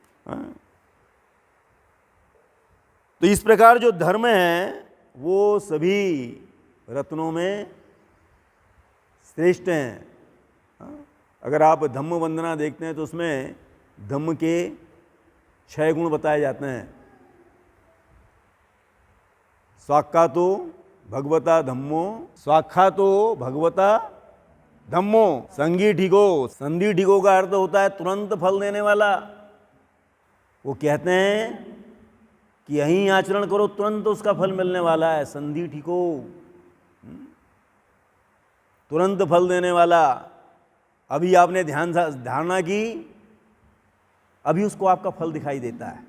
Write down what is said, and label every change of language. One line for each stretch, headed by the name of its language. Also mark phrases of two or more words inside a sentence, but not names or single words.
Hindi: तो इस प्रकार जो धर्म है वो सभी रत्नों में श्रेष्ठ हैं। अगर आप धम्म वंदना देखते हैं तो उसमें धम्म के 6 गुण बताए जाते हैं।
Pali: स्वाख्यातो भगवता धम्मो, स्वाख्यातो भगवता धम्मो, संगी ठीको। संधि ठीको
Hindi: का अर्थ होता है तुरंत फल देने वाला। वो कहते हैं कि यहीं आचरण करो तुरंत उसका फल मिलने वाला है।
Pali: संधि ठीको,
Hindi: तुरंत फल देने वाला। अभी आपने धारणा की, अभी उसको आपका फल दिखाई देता है।